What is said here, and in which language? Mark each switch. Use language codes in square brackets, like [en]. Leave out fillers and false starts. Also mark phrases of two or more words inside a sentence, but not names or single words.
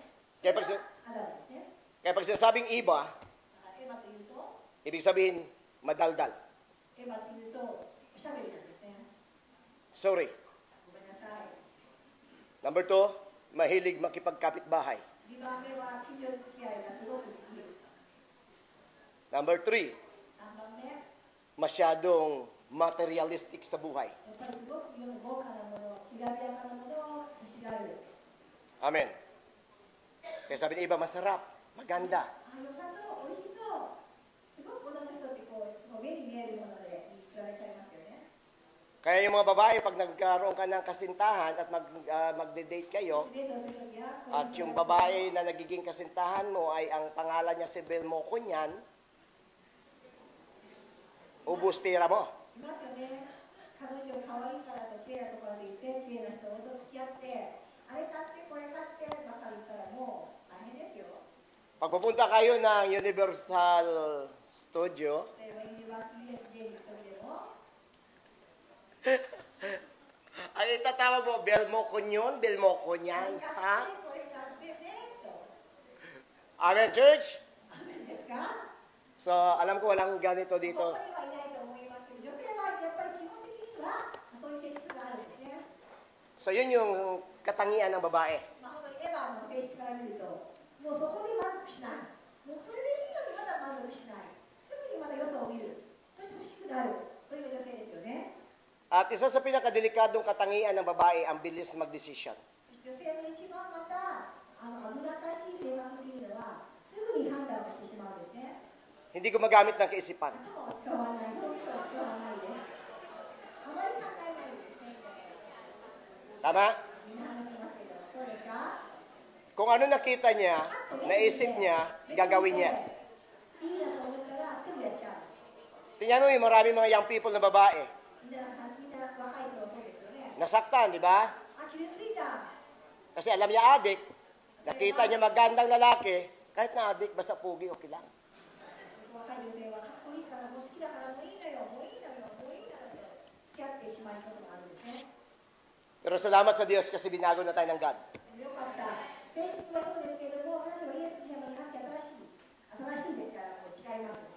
[tl] Kaya pag, sin- [ja] アダムですね。 [tl] kaya pag sinasabing Iba, [ja] だからエヴァというと、 [tl] ibig sabihin, madaldal. [ja] エヴァというと、おしゃべりなんですね。 Sorry. ごめんなさい。 [tl] Number 2, mahilig makipagkapitbahay. [ja] 2 番目は近所付き合いがすごく好き。 [tl] Number 3, [ja] 3番目、やっ [tl] masyadong materialistic sa buhay. [ja] ぱりすごく豪華なもの、きらびやかなものを欲しがる。 [tl] Amen. Kaya sabi ni Iba, masarap, maganda. [ja] あ、よさそう、美味しそう。すごく女の人ってこう、もう目に見えるもので見つられちゃいますよね。 [tl] Kaya yung mga babae, pag nagkaroon ka ng kasintahan at magde-date kayo, [ja] デートするときは、 [tl] at yung babae na nagiging kasintahan mo ay ang pangalan niya si Belmo Kunyan, ubus pera mo. [ja] いますよね。彼女可愛いからと綺麗なところで行って、綺麗な人と付き合って、あれ買って、これ買ってばかり言ったらもう大変ですよ。 [tl] Pag pupunta kayo ng Universal Studio, [ja] 例えばユニバーシティ USJ に行くときでも、 [tl] ay itatawag mo, Belmo Kunyon, Belmo [ja] これ [tl] Kunyan, [ja] 買 [tl] ha? [ja] って、これ買ってね、と。 [en] Amen, church? [ja] アメンですか？ [tl] So, alam ko walang ganito [ja] こ [tl] dito. [ja] こにはいないと思いますけど、女性はやっぱり基本的にはそういう性質があるんですね。 [tl] So, yun yung katangian ng babae. [ja] まあ、本当にエヴァの性質から見ると、もうそこで満足しない。もうそれでいいのにまだ満足しない。すぐにまた良さを見る。そして欲しくなる。これが女性ですよね。 [tl] At isa sa pinakadelikadong katangian ng babae, ang bilis mag-desisyon. [ja] 女性の一番また危なっかしい性格というのは、すぐに判断をしてしまうんですね。 [tl] Hindi gumagamit ng kaisipan. [ja] 頭を使わない、脳みそを使わないで、あまり考えないですね。 [tl] Tama? [ja] みんな話してますけど、そうですか？ [tl] Kung ano nakita niya, naisip niya, gagawin niya. [ja] いいなと思ったらすぐやっちゃう。 [tl] Tingnan mo yung marami mga [en] young people [tl] na babae. [ja] みんな若い人はそうですよね。 [tl] Nasaktan, di ba? [ja] あ、傷ついた。 [tl] Kasi alam niya adik. Nakita niya magandang lalaki. Kahit na adik, basta pugi, okay lang. [ja] 若い女性はかっこいいからもう好きだからもういいのよ、もういいのよ、もういいのよと付き合ってしまうことがあるんですね。 [tl] Pero salamat sa Diyos kasi binago na tayo ng God. [ja] よかった。性質はそうですけれども、私はイエス様にあって新しいですからもう違いますね。